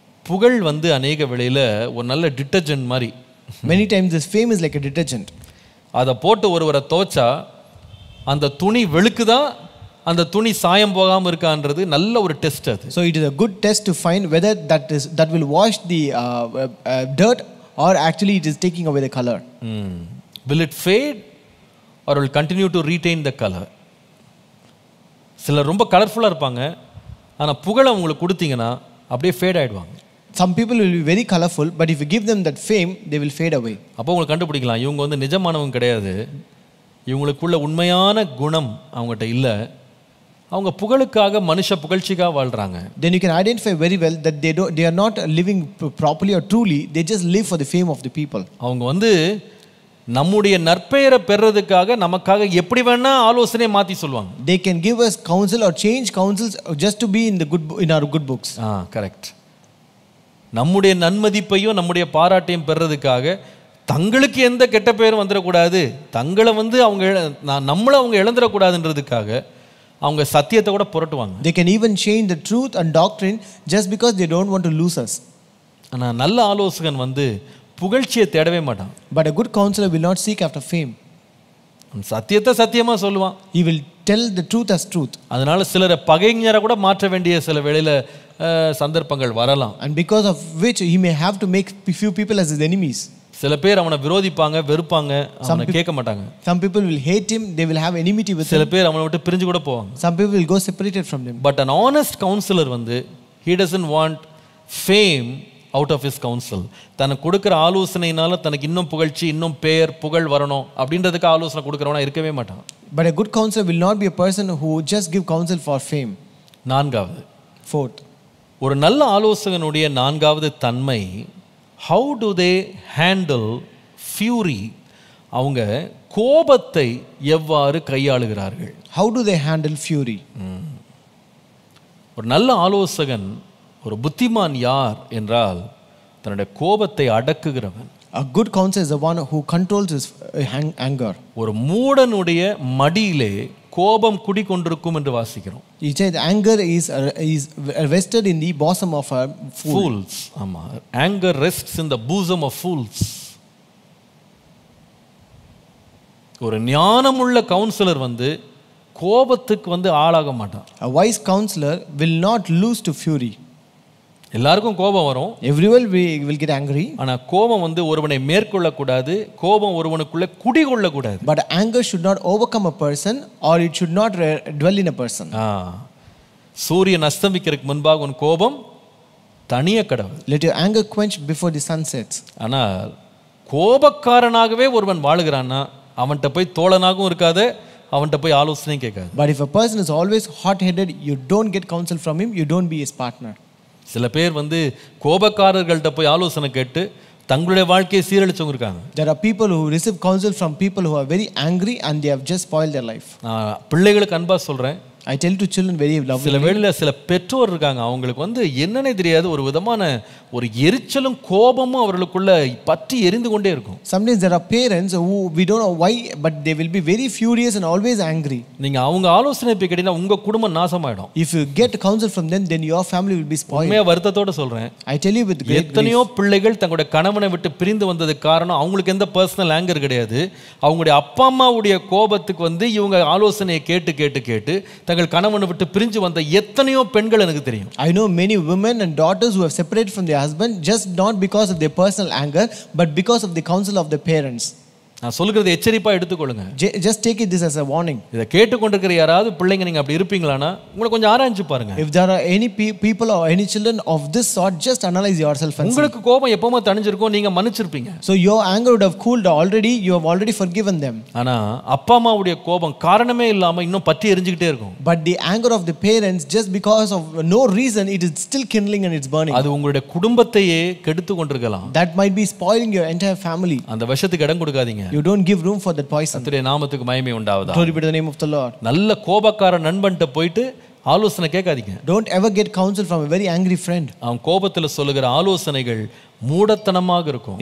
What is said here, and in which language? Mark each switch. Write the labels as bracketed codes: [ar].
[ta] புகழ் வந்து அநேக வேளையில ஒரு நல்ல டிட்டர்ஜென்ட் மாதிரி. [en] Many times this fame is like a detergent. [ta] அதை போட்டு ஒருவரை துவைச்சா அந்த துணி வெளுக்குதா, அந்த துணி சாயம் போகாமல் இருக்கான்றது நல்ல ஒரு டெஸ்ட் அது. [en] So it is a good test to find whether that will wash the dirt or actually it is taking away the color. Will it fade or will continue to retain the color? [ta] சிலர் ரொம்ப கலர்ஃபுல்லாக இருப்பாங்க, ஆனால் புகழை உங்களுக்கு கொடுத்தீங்கன்னா அப்படியே fat ஆகிடுவாங்க. [en] Some people will be very colorful, but if you give them that fame, they will fade away. [ta] அப்போ உங்களுக்கு கண்டுபிடிக்கலாம் இவங்க வந்து நிஜமானவங்க கிடையாது, இவங்களுக்குள்ள உண்மையான குணம் அவங்ககிட்ட இல்லை, அவங்க புகழுக்காக மனுஷ புகழ்ச்சிக்காக வாழ்றாங்க. [en] Then you can identify very well that they are not living properly or truly, they just live for the fame of the people. [ta] அவங்க வந்து நம்முடைய நற்பெயரை பெறதுக்காக நமக்காக எப்படி வேணா ஆலோசனை மாத்தி சொல்வாங்க. [en] They can give us counsel or change counsels just to be in our good books. [ta] Correct. நம்முடைய நன்மதிப்பையும் நம்முடைய பாராட்டையும் பெறதுக்காக தங்களுக்கு எந்த கெட்ட பெயரும் வந்துடக்கூடாது, தங்களை வந்து நம்மளை அவங்க இழந்துடக்கூடாதுன்றதுக்காக அவங்க சத்தியத்தை கூட புரட்டுவாங்க. [en] They can even change the truth and doctrine just because they don't want to lose us. [ta] ஆனால் நல்ல ஆலோசகன் வந்து புகழ்ச்சியை தேடவே மாட்டான். [en] But a good counselor will not seek after fame. [ta] சத்தியத்தை சத்தியமா சொல்லுவான். [en] He will tell the truth as truth. [ta] அதனால சிலரை பகைஞரை கூட மாற்ற வேண்டிய சில வேளையில சந்தர்ப்பங்கள் வரலாம். [en] And because of which he may have to make few people as his enemies. [ta] சில பேர் அவனை விரோதிப்பாங்க, வெறுப்பாங்க, அவனை கேட்க மாட்டாங்க. [en] Some people will hate him, they will have enmity with him. [ta] சில பேர் அவனை விட்டு பிரிஞ்சு கூட போவாங்க. [en] Some people will go separated from him. But an honest counselor வந்து he doesn't want fame out of his counsel. [ta] தனக்கு கொடுக்குற ஆலோசனையினால தனக்கு இன்னும் புகழ்ச்சி, இன்னும் பெயர், புகழ் வரணும் அப்படின்றதுக்கு ஆலோசனை கொடுக்குறவனா இருக்கவே மாட்டான். [en] But a good counselor will not be a person who just give counsel for fame. [ta] நான்காவது, [en] Fourth, [ta] ஒரு நல்ல ஆலோசகனுடைய நான்காவது தன்மை, [en] how do they handle fury? [ta] அவங்க கோபத்தை எவ்வாறு கையாளுகிறார்கள்? [en] how do they handle fury? [ta] ஒரு நல்ல ஆலோசகன், ஒரு புத்திமான் யார் என்றால் தன்னுடைய கோபத்தை அடக்குகிறவன். [en] A good counselor is the one who controls his anger. [ta] ஒரு மூடனுடைய மடியிலே கோபம் குடிகொண்டிருக்கும் என்று வாசிக்கிறோம். [en] He said anger is rested in the bosom of a fool. Fools. [ta] ஆமா, [en] anger rests in the bosom of fools. [ta] ஒரு ஞானமுள்ள கவுன்சிலர் வந்து கோபத்துக்கு வந்து ஆளாக மாட்டான். [en] A wise counselor will not lose to fury. [ta] எல்லாருக்கும் கோபம் வரும். [en] Everyone will get angry. [ta] ஆனா கோபம் வந்து ஒருவனை மேற்கொள்ள கூடாது, கோபம் ஒருவனுக்குள்ள குடிகொள்ள கூடாது. [en] But anger should not overcome a person or it should not dwell in a person. [ta] சூரியன் அஸ்தமிக்கிறதுக்கு முன்பாக உன் கோபம் தனிய கடவுள். [en] Let your anger quench before the sun sets. [ta] ஆனால் கோபக்காரனாகவே ஒருவன் வாழுகிறான்னா அவன்கிட்ட போய் தோழனாகவும் இருக்காது, அவன்கிட்ட போய் ஆலோசனையும் கேட்காது. [en] But if a person is always hot-headed, you don't get counsel from him, you don't be his partner. [ta] சில பேர் வந்து கோபக்காரர்கள்ட்ட போய் ஆலோசனை கேட்டு தங்களுடைய வாழ்க்கையை சீரழிச்சவங்க இருக்காங்க. [en] There are people who receive counsel from people who are very angry and they have just spoiled their life. [ta] பிள்ளைகளுக்கு அன்பா சொல்றேன், [en] I tell to children very lovingly. [ta] சில வேளையில சில பெற்றோர் இருக்காங்க, அவங்களுக்கு வந்து என்னன்னே தெரியாது, ஒரு விதமான ஒரு எரிச்சலும் கோபமும் அவர்களுக்குள்ள பற்றி எரிந்து கொண்டே இருக்கும். [en] Sometimes there are parents who we don't know why, but they will be very furious and always angry. [ta] நீங்க அவங்க ஆலோசனை போய் கேட்டீங்கன்னா உங்க குடும்பம் நாசமாயிடும். [en] If you get counsel from them, then your family will be spoiled. [ta] உண்மையா வருத்தத்தோட சொல்றேன், [en] I tell you with great [ta] எத்தனையோ பிள்ளைகள் தங்களுடைய கணவனை விட்டு பிரிந்து வந்ததுக்கு காரணம் அவங்களுக்கு எந்த பர்சனல் ஆங்கர் கிடையாது, அவங்களுடைய அப்பா அம்மாவுடைய கோபத்துக்கு வந்து இவங்க ஆலோசனையை கேட்டு கேட்டு கேட்டு தங்கள் கணவனை விட்டு பிரிஞ்சு வந்த எத்தனையோ பெண்கள் எனக்கு தெரியும். [en] I know many women and daughters who have separated from their husband just not because of their personal anger, but because of the counsel of the parents. [ta] நான் சொல்கிறது எச்சரிப்பா எடுத்துக்கொள்ளுங்க. [en] Just take it this as a warning. [ta] இதை கேட்டுக்கொண்டிருக்கிற யாராவது பிள்ளைங்க நீங்க அப்படி இருப்பீங்களானா உங்களை கொஞ்சம் ஆராய்ஞ்சு பாருங்க. [en] If there are any people or any children of this sort, just analyze yourself and see. [ta] உங்களுக்கு கோபம் எப்பவுமே தணிஞ்சிருக்கும், நீங்க மன்னிச்சிருப்பீங்க. [en] So your anger would have cooled already, you have already forgiven them. [ta] ஆனா அப்பா அம்மாவுடைய கோபம் காரணமே இல்லாம இன்னும் பற்றி எரிஞ்சிக்கிட்டே இருக்கும். [en] But the anger of the parents, just because of no reason, it is still kindling and it's burning. [ta] அது உங்களுடைய குடும்பத்தையே கெடுத்து கொண்டிருக்கலாம். [en] That might be spoiling your entire family. [ta] அந்த விஷத்துக்கு இடம் கொடுக்காதீங்க. [en] You don't give room for that poison. [ta] கர்த்தருடைய நாமத்துக்கு மகிமை உண்டாவதா. [en] Glory be to the name of the Lord. [ta] நல்ல கோபக்கார நண்பன்ட்ட போயிட்டு ஆலோசனை கேட்காதீங்க. [en] Don't ever get counsel from a very angry friend. [ta] அவன் கோபத்துல சொல்லுகிற ஆலோசனைகள் மூடத்தனமாக இருக்கும்.